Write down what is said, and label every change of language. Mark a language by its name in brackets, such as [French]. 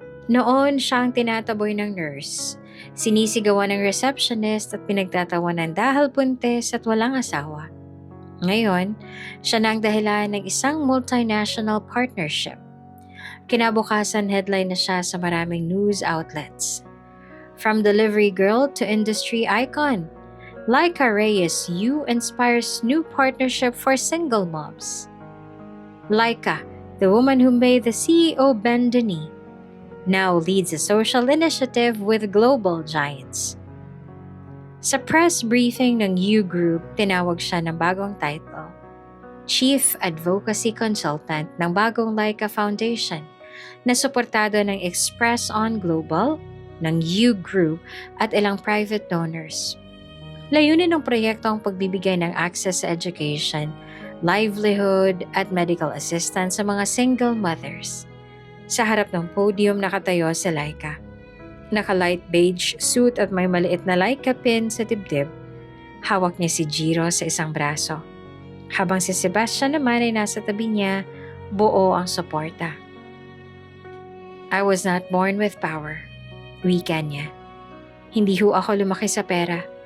[Filipino] Noon siya ang tinataboy ng nurse. Sinisigawan ng receptionist at pinagtatawanan dahil buntis at walang asawa. Ngayon, siya na ang dahilan ng isang multinational partnership. Kinabukasan headline na siya sa maraming news outlets. [English] From delivery girl to industry icon, Laika Reyes U inspires new partnership for single moms. Laika, the woman who made the CEO bend the knee, now leads a social initiative with global giants. [Filipino] Sa press briefing ng U Group, tinawag siya ng bagong title, Chief Advocacy Consultant ng bagong Laika Foundation na suportado ng Express On Global, ng U Group at ilang private donors. Layunin ng proyekto ang pagbibigay ng access sa education, livelihood at medical assistance sa mga single mothers. Sa harap ng podium nakatayo si Laika. Naka-light beige suit at may maliit na Laika pin sa dibdib. Hawak niya si Jiro sa isang braso. Habang si Sebastian naman ay nasa tabi niya, buo ang suporta. [English] I was not born with power. [Filipino] Wika niya. Hindi ho ako lumaki sa pera.